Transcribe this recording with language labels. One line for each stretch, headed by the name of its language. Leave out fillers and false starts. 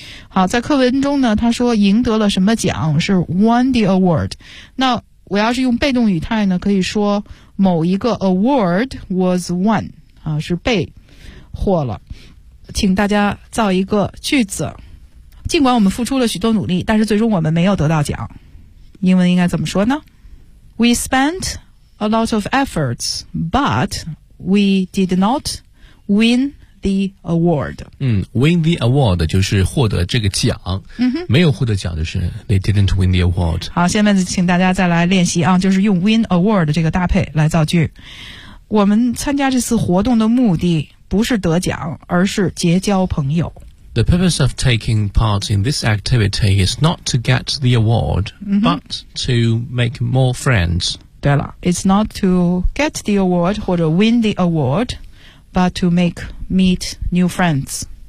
Chinese: 好，在课文中呢，他说赢得了什么奖，是
English: won the award。
Chinese: 那我要是用被动语态呢，可以说某一个
English: award was won，
Chinese: 是被获了。请大家造一个句子，尽管我们付出了许多努力，但是最终我们没有得到奖。英文应该怎么说呢？
English: We spent a lot of efforts, but we did not win the award. Win the award
Chinese: 就是获得这个奖、 mm-hmm. 没有获得奖就是
English: they didn't win the award.
Chinese: 好，下面请大家再来练习啊，就是用 win award 这个搭配来造句。我们参加这次活动的目的不是得奖，而是结交朋友。
English: The purpose of taking part in this activity is not to get the award,、 mm-hmm. but to make more friends.
Chinese: 对了
English: it's not to get the award 或者 win the award, but to make meet new friends.